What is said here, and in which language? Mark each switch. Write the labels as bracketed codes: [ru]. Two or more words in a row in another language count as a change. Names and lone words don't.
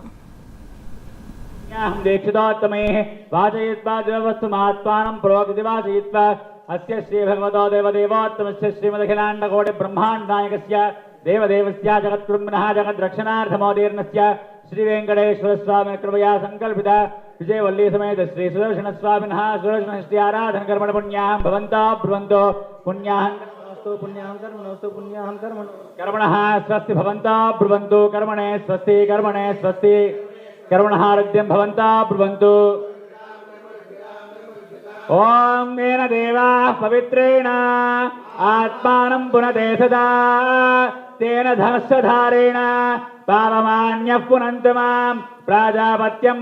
[sa] దీక్షితోత్తమే వాచయిత్వా దేవవస్తు మహాత్మానం పురోగతివాచయిత్వా అస్య శ్రీ భగవతో దేవదేవోత్తమస్య శ్రీమదఖిలాండకోటి బ్రహ్మాండనాయకస్య దేవదేవస్య జగత్కృమ్నః జగద్రక్షణార్థమోదీర్ణస్య శ్రీ వెంకటేశ్వర స్వామి కృపయా సంకల్పిత విజయవల్లి సమేత శ్రీ సుదర్శన స్వామినః సుదర్శన శ్రీ ఆరాధన కర్మణ పుణ్యాహం భవంతో బ్రువంతో పుణ్యాహం कर्मणः स्वस्ति भवन्तो ब्रुवन्तु कर्मणे स्वस्ति कर्मणः आरोग्यं भवन्तो ब्रुवन्तु ओम येन देवाः पवित्रेण आत्मानं पुनते सदा तेन धनस्वधारेण पावमान्यः पुनन्तु मां प्राजापत्यं